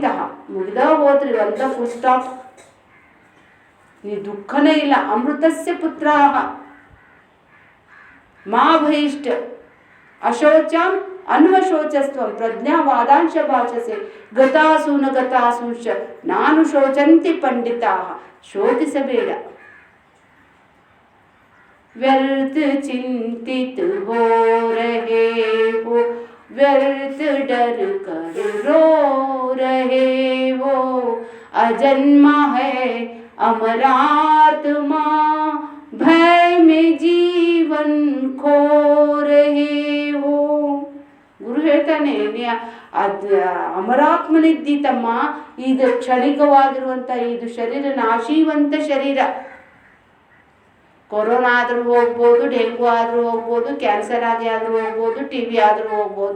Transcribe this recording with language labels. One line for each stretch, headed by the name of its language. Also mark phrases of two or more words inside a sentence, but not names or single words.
Kannada: ಮುಗಿದ ಹೋದ್ರಿ, ಒಂದ
English: full stop.
Kannada: ನೀ ದುಃಖನೇ ಇಲ್ಲ.
Sanskrit: ಅಮೃತಸ್ಯ ಪುತ್ರಾಹ ಮಾ ಭಯಿಷ್ಠ ಅಶೋಚಂ ಅನ್ವಶೋಚಸ್ತ್ವಂ ಪ್ರಜ್ಞಾವಾದಾಂಶ ಭಾಷಸೆ ಗತಾಸು ನ ಗತಾಸುಂಶ ನಾನು ಶೋಚಂತಿ ಪಂಡಿತಾಃ.
Kannada: ಶೋಕಿಸಬೇಡ.
Hindi: व्यर्थ चिंतित हो रहे हो, व्यर्थ डर कर रो रहे हो. अजन्मा है अमरात्मा, भय में जीवन खो रहे हो.
Kannada: ಗುರು ಹೇಳ್ತಾನೆ, ಅಮರಾತ್ಮನಿದ್ದಿ ತಮ್ಮ. ಇದು ಕ್ಷಣಿಕವಾಗಿರುವಂಥ ಇದು ಶರೀರ ನಾಶೀವಂತ ಶರೀರ. ಕೊರೋನಾ ಆದರೂ ಹೋಗ್ಬೋದು, ಡೆಂಗು ಆದರೂ ಹೋಗ್ಬೋದು, ಕ್ಯಾನ್ಸರ್ ಆದರೂ ಹೋಗ್ಬೋದು, TB ಆದರೂ ಹೋಗ್ಬೋದು.